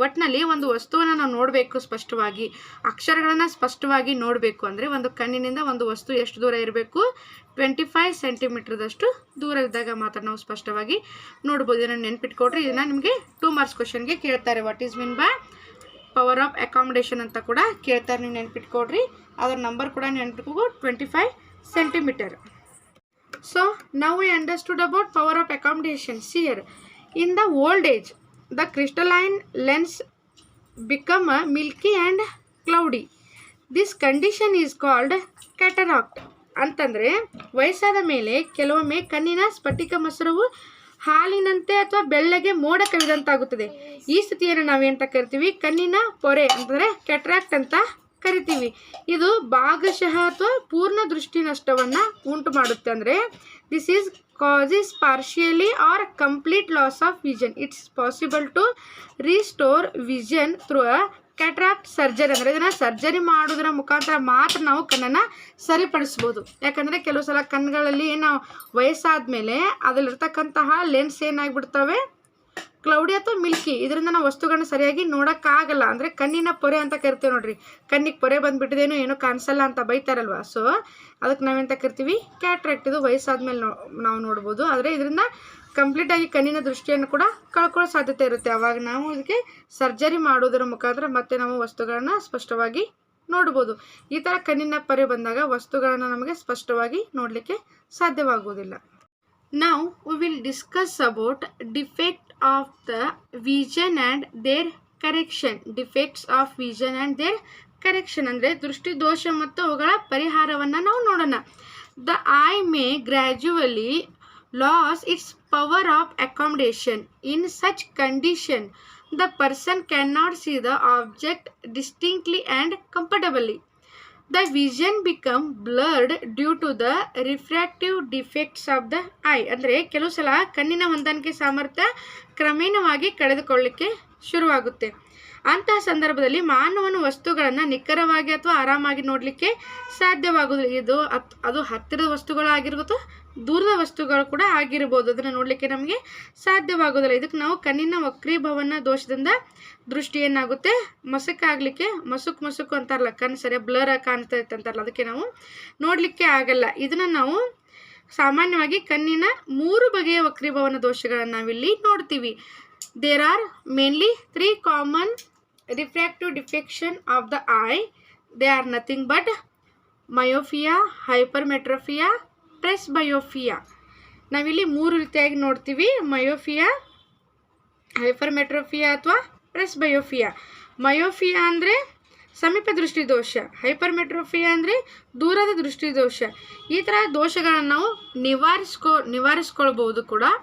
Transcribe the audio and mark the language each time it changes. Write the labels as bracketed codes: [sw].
[kn] ಒಟ್ಟಿನಲ್ಲಿ ಒಂದು ವಸ್ತುವನ್ನು ನಾವು ನೋಡಬೇಕು ಸ್ಪಷ್ಟವಾಗಿ, ಅಕ್ಷರಗಳನ್ನು ಸ್ಪಷ್ಟವಾಗಿ ನೋಡಬೇಕು ಅಂದರೆ ಒಂದು ಕಣ್ಣಿನಿಂದ ಒಂದು ವಸ್ತು ಎಷ್ಟು ದೂರ ಇರಬೇಕು, 25 ಸೆಂಟಿಮೀಟರ್ದಷ್ಟು ದೂರ ಇದ್ದಾಗ ಮಾತ್ರ ನಾವು ಸ್ಪಷ್ಟವಾಗಿ ನೋಡ್ಬೋದು. ಇದನ್ನು ನೆನ್ಪಿಟ್ಕೊಡ್ರಿ. ಇದನ್ನು ನಿಮಗೆ 2 ಮಾರ್ಕ್ಸ್ ಕ್ವಶನ್ಗೆ ಕೇಳ್ತಾರೆ. [en] what is mean by power of accommodation [kn] ಅಂತ ಕೂಡ ಕೇಳ್ತಾರೆ. ನೀವು ನೆನ್ಪಿಟ್ಕೊಡ್ರಿ. ಅದರ ನಂಬರ್ ಕೂಡ ನೆನ್ಪಿಟ್ಕೋ 25 centimeter. [en] So now we understood about power of accommodations here. In the old age, the crystalline lens become milky and cloudy. This condition is called cataract. [kn] ಅಂತಂದರೆ ವಯಸ್ಸಾದ ಮೇಲೆ ಕೆಲವೊಮ್ಮೆ ಕಣ್ಣಿನ ಸ್ಫಟಿಕ ಮಸರವು ಹಾಲಿನಂತೆ ಅಥವಾ ಬೆಳ್ಳಗೆ ಮೋಡ ಕವಿದಂತಾಗುತ್ತದೆ. ಈ ಸ್ಥಿತಿಯನ್ನು ನಾವೇಂತ ಕರಿತೀವಿ, ಕಣ್ಣಿನ ಪೊರೆ ಅಂತಂದರೆ ಕ್ಯಾಟ್ರಾಕ್ಟ್ ಅಂತ ಕರಿತೀವಿ. ಇದು ಭಾಗಶಃ ಅಥವಾ ಪೂರ್ಣ ದೃಷ್ಟಿ ನಷ್ಟವನ್ನು ಉಂಟು ಮಾಡುತ್ತೆ. ಅಂದರೆ [en] This is causes partially or complete loss of vision. It's possible to restore vision through a cataract surgery. [kn] ಅಂದರೆ ಇದನ್ನು ಸರ್ಜರಿ ಮಾಡೋದರ ಮುಖಾಂತರ ಮಾತ್ರ ನಾವು ಕಣ್ಣನ್ನು ಸರಿಪಡಿಸ್ಬೋದು. ಯಾಕಂದರೆ ಕೆಲವು ಸಲ ಕಣ್ಣುಗಳಲ್ಲಿ ನಾವು ವಯಸ್ಸಾದ ಮೇಲೆ ಅದರಲ್ಲಿರ್ತಕ್ಕಂತಹ ಲೆನ್ಸ್ ಏನಾಗಿಬಿಡ್ತವೆ, ಕ್ಲೌಡಿ ಅಥವಾ ಮಿಲ್ಕಿ. ಇದರಿಂದ ನಾವು ವಸ್ತುಗಳನ್ನ ಸರಿಯಾಗಿ ನೋಡೋಕ್ಕಾಗಲ್ಲ. ಅಂದರೆ ಕಣ್ಣಿನ ಪೊರೆ ಅಂತ ಕರಿತೀವಿ ನೋಡ್ರಿ. ಕಣ್ಣಿಗೆ ಪೊರೆ ಬಂದುಬಿಟ್ಟಿದೇನೋ ಏನೋ ಕಾಣಿಸಲ್ಲ ಅಂತ ಬೈತಾರಲ್ವ. ಸೊ ಅದಕ್ಕೆ ನಾವೆಂತ ಕರಿತೀವಿ, ಕ್ಯಾಟ್ರಾಕ್ಟ್. ಇದು ವಯಸ್ಸಾದ್ಮೇಲೆ ನಾವು ನೋಡ್ಬೋದು. ಆದರೆ ಇದರಿಂದ ಕಂಪ್ಲೀಟಾಗಿ ಕಣ್ಣಿನ ದೃಷ್ಟಿಯನ್ನು ಕೂಡ ಕಳ್ಕೊಳ್ಳೋ ಸಾಧ್ಯತೆ ಇರುತ್ತೆ. ಅವಾಗ ನಾವು ಇದಕ್ಕೆ ಸರ್ಜರಿ ಮಾಡೋದರ ಮುಖಾಂತರ ಮತ್ತೆ ನಾವು ವಸ್ತುಗಳನ್ನ ಸ್ಪಷ್ಟವಾಗಿ ನೋಡ್ಬೋದು. ಈ ಥರ ಕಣ್ಣಿನ ಪೊರೆ ಬಂದಾಗ ವಸ್ತುಗಳನ್ನು ನಮಗೆ ಸ್ಪಷ್ಟವಾಗಿ ನೋಡಲಿಕ್ಕೆ ಸಾಧ್ಯವಾಗುವುದಿಲ್ಲ. [en] Now we will discuss about defect of the vision and their correction. Defects of vision and their correction [kn] ಅಂದರೆ ದೃಷ್ಟಿ ದೋಷ ಮತ್ತು ಅವುಗಳ ಪರಿಹಾರವನ್ನು ನಾವು ನೋಡೋಣ. [en] The eye may gradually lose its power of accommodation. In such condition, the person cannot see the object distinctly and comfortably. The vision become blurred due to the refractive defects of the eye. [kn] ಅಂದರೆ ಕೆಲವು ಸಲ ಕಣ್ಣಿನ ಹೊಂದಾಣಿಕೆ ಸಾಮರ್ಥ್ಯ ಕ್ರಮೇಣವಾಗಿ ಕಳೆದುಕೊಳ್ಳಲಿಕ್ಕೆ ಶುರುವಾಗುತ್ತೆ. ಅಂತಹ ಸಂದರ್ಭದಲ್ಲಿ ಮಾನವನ ವಸ್ತುಗಳನ್ನು ನಿಖರವಾಗಿ ಅಥವಾ ಆರಾಮಾಗಿ ನೋಡಲಿಕ್ಕೆ ಸಾಧ್ಯವಾಗುವುದಿಲ್ಲ. ಅದು ಹತ್ತಿರದ ವಸ್ತುಗಳಾಗಿರ್ಬೋದು, ದೂರದ ವಸ್ತುಗಳು ಕೂಡ ಆಗಿರ್ಬೋದು. ಅದನ್ನು ನೋಡಲಿಕ್ಕೆ ನಮಗೆ ಸಾಧ್ಯವಾಗೋದಿಲ್ಲ. ಇದಕ್ಕೆ ನಾವು ಕಣ್ಣಿನ ವಕ್ರೀಭವನ ದೋಷದಿಂದ ದೃಷ್ಟಿ ಏನಾಗುತ್ತೆ, ಮಸುಕಾಗಲಿಕ್ಕೆ, ಮಸುಕು ಅಂತಾರಲ್ಲ, ಕಣ್ಣು ಸರಿಯಾಗಿ ಬ್ಲರ್ ಆಗಿ ಕಾಣ್ತಾ ಇತ್ತು ಅಂತಾರಲ್ಲ, ಅದಕ್ಕೆ ನಾವು ನೋಡಲಿಕ್ಕೆ ಆಗಲ್ಲ. ಇದನ್ನು ನಾವು ಸಾಮಾನ್ಯವಾಗಿ ಕಣ್ಣಿನ 3 ಬಗೆಯ ವಕ್ರೀಭವನ ದೋಷಗಳನ್ನು ನಾವಿಲ್ಲಿ ನೋಡ್ತೀವಿ. [en] There are mainly 3 common refractive defection of the eye. They are nothing but myopia, hypermetropia, presbyopia. [kn] ನಾವಿಲ್ಲಿ 3 ರೀತಿಯಾಗಿ ನೋಡ್ತೀವಿ, ಮಯೋಫಿಯಾ, ಹೈಪರ್ಮೆಟ್ರೋಫಿಯಾ ಅಥವಾ ಪ್ರೆಸ್ಬಯೋಫಿಯಾ. ಮಯೋಫಿಯಾ ಅಂದರೆ ಸಮೀಪ ದೃಷ್ಟಿ ದೋಷ, ಹೈಪರ್ಮೆಟ್ರೋಫಿಯಾ ಅಂದರೆ ದೂರದ ದೃಷ್ಟಿ ದೋಷ. ಈ ಥರ ದೋಷಗಳನ್ನು ನಾವು ನಿವಾರಿಸ್ಕೊಳ್ಬೋದು ಕೂಡ.